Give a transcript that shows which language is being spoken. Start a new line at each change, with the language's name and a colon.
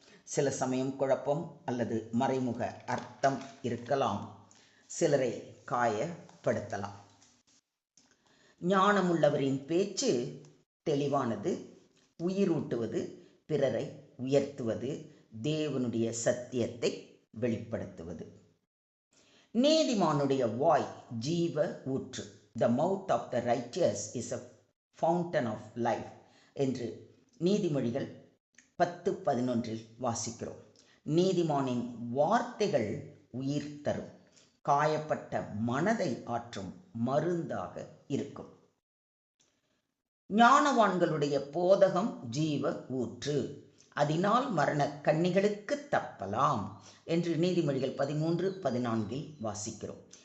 Tamil: சில சமயம் குழப்பம் அல்லது மறைமுக அர்த்தம் இருக்கலாம், சிலரை காயப்படுத்தலாம். ஞானமுள்ளவரின் பேச்சு தெளிவானது, உயிரூட்டுவது, பிறரை உயர்த்துவது, தேவனுடைய சத்தியத்தை வெளிப்படுத்துவது. நீதிமானுடைய வாய் ஜீவ ஊற்று.
English: The mouth of the righteous is a fountain of life
Tamil: என்று நீதிமொழிகள் 10:11 வாசிக்கிறோம். நீதிமானின் வார்த்தைகள் உயிர் தரும், காயப்பட்ட மனதை ஆற்றும் மருந்தாக இருக்கும். ஞானவான்களுடைய போதகம் ஜீவ ஊற்று, அதனால் மரண கண்ணிகளுக்கு தப்பலாம் என்று நீதிமொழிகள் 13:14 வாசிக்கிறோம்.